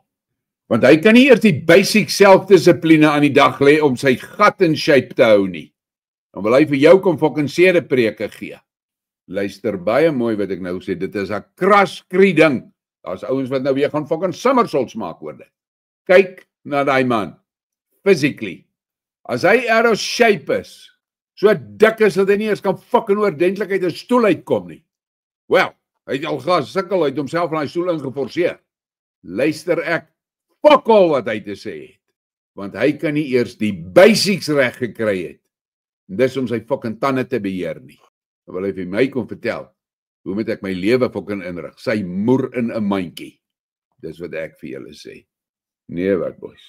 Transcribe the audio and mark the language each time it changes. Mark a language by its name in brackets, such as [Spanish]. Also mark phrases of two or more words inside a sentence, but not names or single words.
[Afrikaans] Want hy kan nie eers die basic selfdissipline aan die dag lê om sy gat [English] in shape [Afrikaans] te hou nie. Dan wil hy vir jou kom fucking sedepreke gee. Luister baie mooi wat ek nou sê, dit is 'n kraskrie ding. Daar's ouens wat nou weer gaan [English] fucking somersaults [Afrikaans] maak oor dit. Kyk na daai man, physically. As hy [English] out of shape [Afrikaans] is, so dik is dat hy nie eens kan fucking oordentlik uit 'n stoel uitkom nie. Wel, hy het al gesukkel, hy het homself in hy stoel ingeforseer. Luister ek, [English] fuck all [Afrikaans] wat hy te sê het. want hy kan nie eers die basics reg gekry het. En dis om sy fucking tande te beheer nie. Dan wil hy vir my kom vertel, hoe moet ek my lewe fucking inrig? Sy moer in 'n mandjie. Dis wat ek vir julle sê. Nee, wat boys.